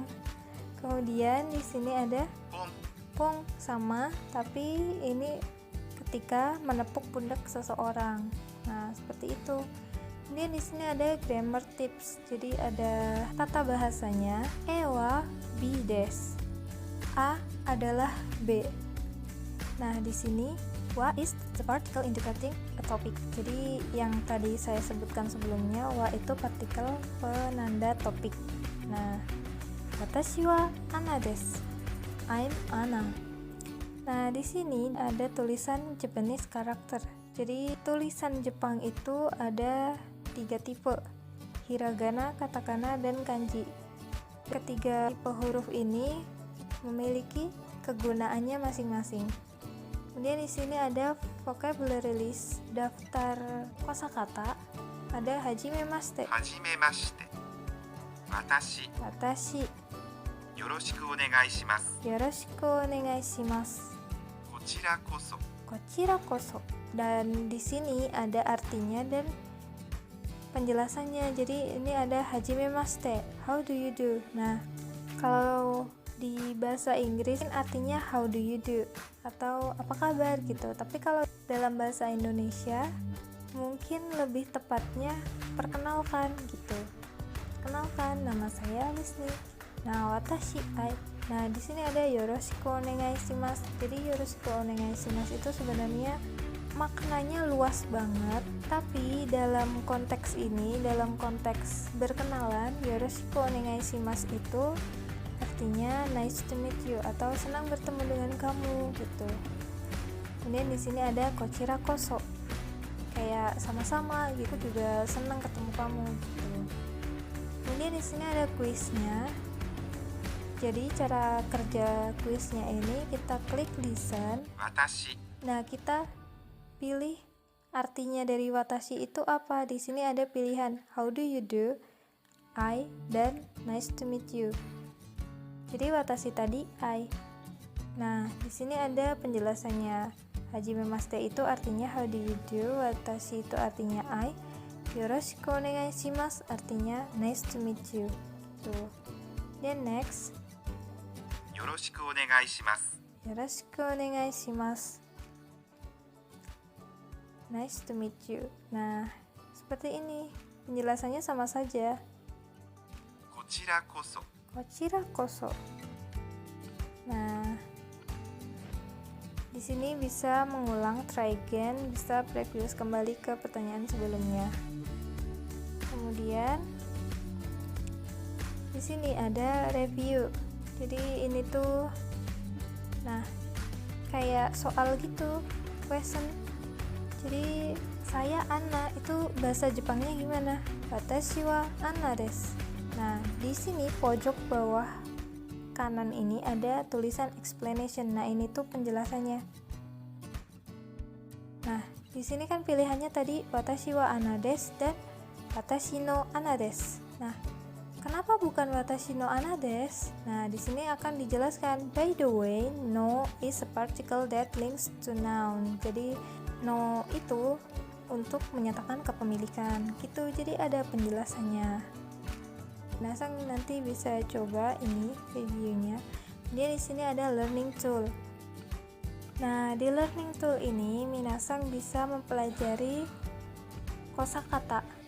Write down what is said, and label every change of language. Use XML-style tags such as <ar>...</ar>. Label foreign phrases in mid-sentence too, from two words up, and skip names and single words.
<id>Kemudian di sini ada pong sama, tapi ini ketika menepuk pundak seseorang. Nah, seperti itu. Kemudian di sini ada</id> <en>grammar tips.</en> <id>Jadi ada tata bahasanya.</id> <ja>EはBです.</ja> <id>A adalah B. Nah, di sini</id> <en>wa is the particle indicating a topic.</en> <id>Jadi yang tadi saya sebutkan sebelumnya, wa itu partikel penanda topik.</id> <ja>Nah, 私はアンナです.</ja> <en>I'm Anna.</en> <id>Nah, di sini ada tulisan Japanese karakter. Jadi tulisan Jepang itu ada 3 tipe: hiragana, katakana, dan kanji. Ketiga tipe huruf ini memiliki kegunaannya masing-masing. Kemudian di sini ada</id> <en>vocabulary list,</en> <id>daftar kosakata. Ada hajimemashite.</id> <ja>はじめまして. Watashi. よろしくお願いします. よろしくお願いします. こちらこそ.</ja> <id>Dan di sini ada artinya dan penjelasannya. Jadi ini ada hajimemashite.</id> <en>How do you do?</en> <id>Nah, kalau di bahasa Inggris artinya</id> <en>how do you do</en> <id>atau apa kabar gitu. Tapi kalau dalam bahasa Indonesia mungkin lebih tepatnya perkenalkan gitu. Kenalkan, nama saya Lisni. Nah,</id> <ja>私あい.</ja> <id>Nah, di sini ada</id> <ja>よろしくお願いします.</ja> <id>Jadi</id> <ja>よろしくお願いします</ja> <id>itu sebenarnya maknanya luas banget, tapi dalam konteks ini, dalam konteks berkenalan,</id> <ja>よろしくお願いします</ja> <id>itu artinya</id> <en>nice to meet you</en> <id>atau senang bertemu dengan kamu gitu. Kemudian di sini ada</id> <ja>こちらこそ,</ja> <id>kayak sama-sama gitu, juga senang ketemu kamu gitu. Kemudian di sini ada kuisnya. Jadi cara kerja kuisnya ini kita klik listen.</id> <ja>Watashi.</ja> <id>Nah, kita pilih artinya dari watashi itu apa. Di sini ada pilihan</id> <en>how do you do,</en> <id>I, dan</id> <en>nice to meet you.</en> <id>Jadi watashi tadi I. Nah, di sini ada penjelasannya.</id> <en>Hajimemashite</en> <id>itu artinya</id> <en>how do you do,</en> <id>watashi itu artinya I,</id> <ja>よろしくお願いします</ja> <id>artinya</id> <en>nice to meet you.</en> <id>Tuh.</id> <en>Then next,</en> <ja>よろしくお願いします. よろしくお願いします.</ja> <en>Nice to meet you.</en> <id>Nah, seperti ini. Penjelasannya sama saja.</id> <ja>こちらこそ. こちらこそ.</ja> <id>Nah, di sini bisa mengulang,</id> <en>try again,</en> <id>bisa previous kembali ke pertanyaan sebelumnya. Kemudian di sini ada review. Jadi ini tuh, nah, kayak soal gitu, question. Jadi saya Anna, itu bahasa Jepangnya gimana?</id> <ja>私はアンナです.</ja> <id>Nah, di sini pojok bawah kanan ini ada tulisan explanation. Nah, ini tuh penjelasannya. Nah, di sini kan pilihannya tadi</id> <ja>私はアンナです</ja> <id>dan</id> <ja>私のアンナです.</ja> <id>Nah, kenapa bukan</id> <ja>私のアンナです?</ja> <id>Nah, di sini akan dijelaskan.</id> <en>By the way, no is a particle that links to noun.</en> <id>Jadi no itu untuk menyatakan kepemilikan gitu. Jadi ada penjelasannya. Minasang nanti bisa coba ini reviewnya. Dia di sini ada</id> <en>learning tool.</en> <id>Nah, di</id> <en>learning tool</en> <id>ini minasang bisa mempelajari kosakata.</id>